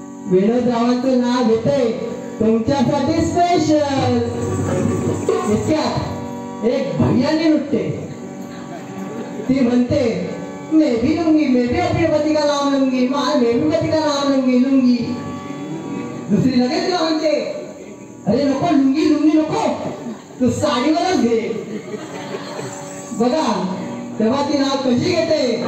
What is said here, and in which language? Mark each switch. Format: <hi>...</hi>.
<mr>विनोद रावांचं नाव घेते तुमच्यासाठी स्पेशल. इतक्यात एक भैयानी उठते. ती म्हणते</mr> <hi>मैं भी अपने पति का नाम लूंगी, मैं भी पति का नाम लूंगी.</hi> <mr>दुसरी लगेच तिला म्हणते अरे नको, लुंगी नको, तू साडीवरच घे. बघा तेव्हा ती नाव कशी घेते.</mr>